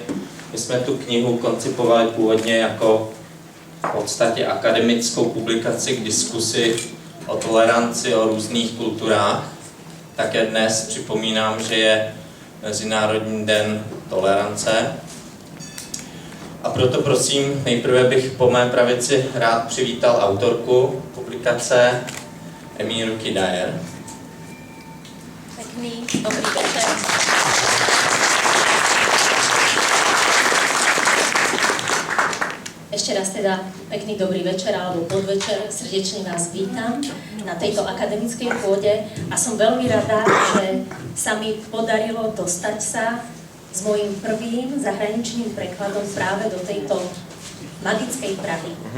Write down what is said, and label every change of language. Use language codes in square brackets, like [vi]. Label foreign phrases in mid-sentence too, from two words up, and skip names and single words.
[cs] My jsme tu knihu koncipovali původně jako v podstatě akademickou publikaci k diskusi o toleranci, o různých kulturách. Také dnes připomínám, že je Mezinárodní den tolerance. A proto prosím, nejprve bych po mé pravici rád přivítal autorku publikace Emíru Kidajer. [sk] Pekný, dobrý večer. Ešte raz teda pekný dobrý večer alebo podvečer. Srdečne vás vítam na tejto akademickej pôde a som veľmi rada, že sa mi podarilo dostať sa s mojím prvým zahraničným prekladom práve do tejto magickej Prahy.